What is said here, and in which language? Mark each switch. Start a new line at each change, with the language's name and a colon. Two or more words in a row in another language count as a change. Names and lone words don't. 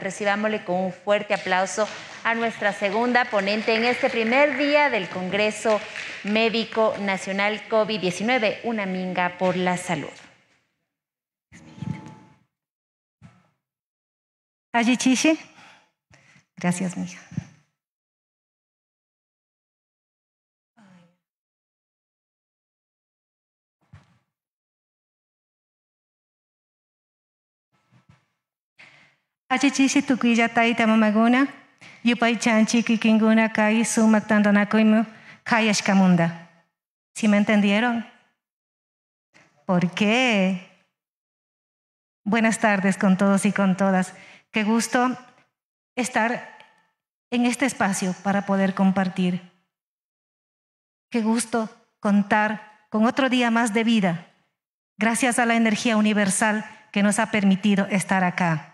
Spanish: Recibámosle con un fuerte aplauso a nuestra segunda ponente en este primer día del Congreso Médico Nacional COVID-19, Una Minga por la Salud. Allí Chiche. Gracias, mija.
Quechua: Achichishi tukuya taita mamaguna, yupay chanchi kikinguna kai sumak tandanakoimu kayashkamunda.
Spanish: ¿Sí me entendieron? ¿Por qué? Buenas tardes con todos y con todas. Qué gusto estar en este espacio para poder compartir. Qué gusto contar con otro día más de vida, gracias a la energía universal que nos ha permitido estar acá.